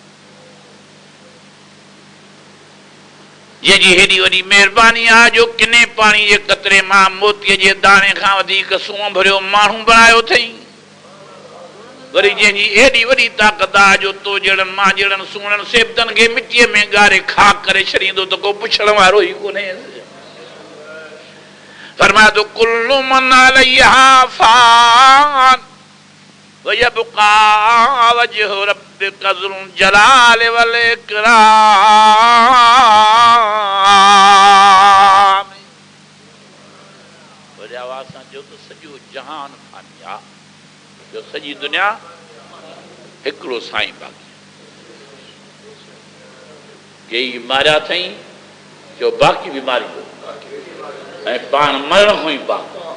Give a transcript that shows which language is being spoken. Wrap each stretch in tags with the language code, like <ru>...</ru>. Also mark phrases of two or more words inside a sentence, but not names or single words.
<sd>जंहिंजी हेॾी वॾी महिरबानी आहे जो किने पाणी जे कतरे मां मोतीअ जे दाणे खां वधीक सूंहं भरियो माण्हू बणायो अथई। वरी जंहिंजी एॾी वॾी ताक़त आहे जो तो जहिड़नि मां जहिड़नि सुहिणनि सेबतनि खे मिटीअ में ॻारे खाक करे छॾींदो त को पुछण वारो ई कोन्हे। फरमाए थो</sd> <ar>كل من عليها فان ويبقى وجه ربك ذو الجلال والإكرام.</ar> <sd>वॾे आवाज़ सां चयो त सॼो जहान फानी आहे, जो सॼी दुनिया हिकिड़ो साईं बाक़ी। कई मारिया अथई जो बाक़ी बि मारींदो ऐं पाण मरण खां ई बाक़ी।</sd>